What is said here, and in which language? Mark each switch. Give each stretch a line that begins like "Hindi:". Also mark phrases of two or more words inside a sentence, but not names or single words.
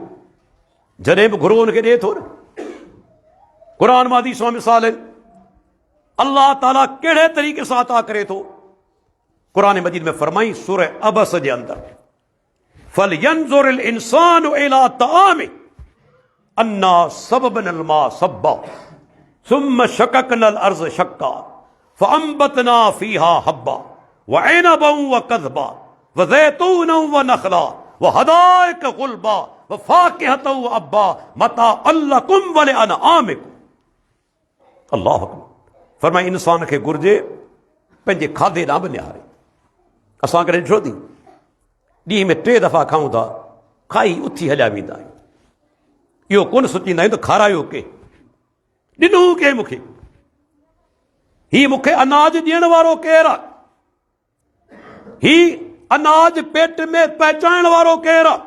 Sindhi: जॾहिं बि घुरो हुनखे ॾिए थो न। क़ुरान मां हदीस मां मिसाल आहिनि, अल्लाह ताला कहिड़े तरीक़े सां अता करे थो। क़ुरान मजीद में फरमाई सूरह अबस जे अंदर,
Arabic: فلينظر الإنسان إلى طعامه أنا صببنا الماء صبا ثم شققنا الأرض شقا فأنبتنا فيها حبا وعنبا وقضبا وزيتونا ونخلا وحدائق غلبا وفاكهة وأبا متاعا لكم ولأنعامكم. الله أكبر.
Sindhi: फरमाई इंसान खे घुर्जे पंहिंजे खाधे ॾांहुं बि निहारे। असां करे ॾिठो थी, ॾींहं में 3 दफ़ा खाऊं था, खाई उथी हलिया वेंदा आहियूं। इहो कोन सोचींदा आहियूं त खारायो के, ॾिनो के मूंखे, हीउ मूंखे अनाज ॾियण वारो केरु आहे, हीउ अनाज पेट में पहुचाइण वारो केरु आहे।